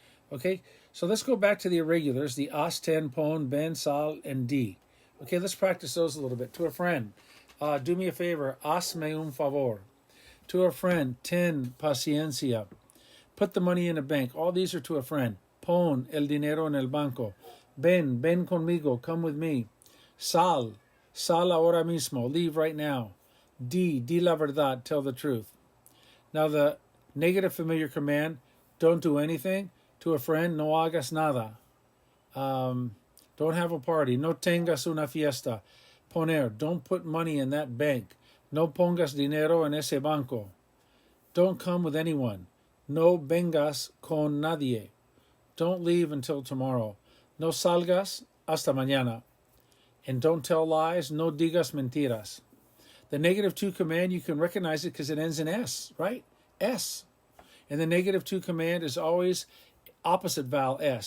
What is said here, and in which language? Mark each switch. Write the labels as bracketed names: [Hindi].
[English] Okay, so let's go back to the irregulars, the haz, ten, pon, ven, sal, and di. Okay, let's practice those a little bit. To a friend, do me a favor, [Spanish] hazme un favor. [English] To a friend, [Spanish] ten paciencia. [English] Put the money in a bank. All these are to a friend. [Spanish] Pon el dinero en el banco. Ven conmigo, [English] come with me. [Spanish] Sal ahora mismo, [English] leave right now. [Spanish] Di la verdad, [English] tell the truth. Now the negative familiar command, don't do anything. To a friend, [Spanish] no hagas nada. [English] Don't have a party. [Spanish] No tengas una fiesta. [English] Poner, don't put money in that bank. [Spanish] No pongas dinero en ese banco. [English] Don't come with anyone. [Spanish] No vengas con nadie. [English] Don't leave until tomorrow. [Spanish] No salgas hasta mañana. [English] And don't tell lies. [Spanish] No digas mentiras. [English] The negative to command, you can recognize it because it ends in S, right? S. And the negative to command is always opposite vowel S.